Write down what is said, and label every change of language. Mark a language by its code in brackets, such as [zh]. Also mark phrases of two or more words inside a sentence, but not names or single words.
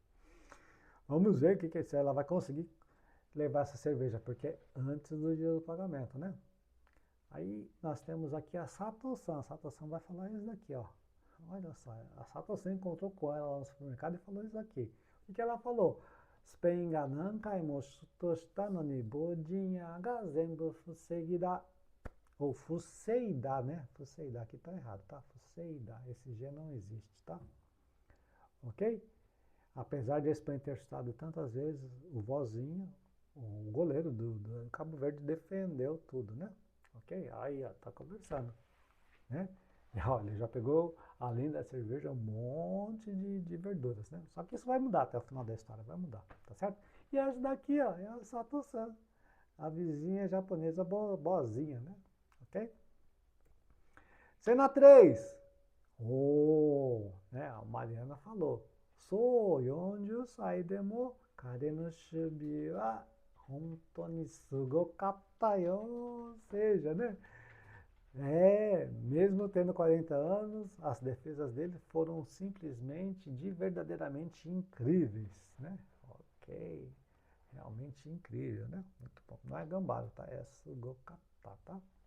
[pt] Vamos ver o que se ela vai conseguir levar essa cerveja, porque é antes do dia do pagamento, né? Aí nós temos aqui a Sato-san. A Sato-san vai falar isso daqui, ó. Olha só, a Sato-san encontrou com ela lá no supermercado e falou isso daqui. O que ela falou? [ja] スペインが何回もシュートしたのにボディーニャが全部防いだ. [pt] Ou fuseida, né? Fuseida, aqui tá errado, tá? Fuseida, esse G não existe, tá? Ok? Apesar de a Espanha ter chutado tantas vezes, o vozinho, o goleiro do Cabo Verde defendeu tudo, né? Ok? Aí, ó, tá conversando, né? E olha, já pegou, além da cerveja, um monte de verduras, né? Só que isso vai mudar até o final da história, vai mudar, tá certo? E essa daqui, ó, é a Sato-san, a vizinha japonesa boazinha, né? Ok? Cena 3. Oh, né? A Mariana falou. [ja] So, 40 歳でも彼の守備は本当にすごかったよ. [pt] Ou seja, né? Mesmo tendo 40 anos, as defesas dele foram simplesmente, verdadeiramente incríveis, né? Ok, realmente incrível, né? Muito bom. Não é gambara, tá? É sugokata, tá?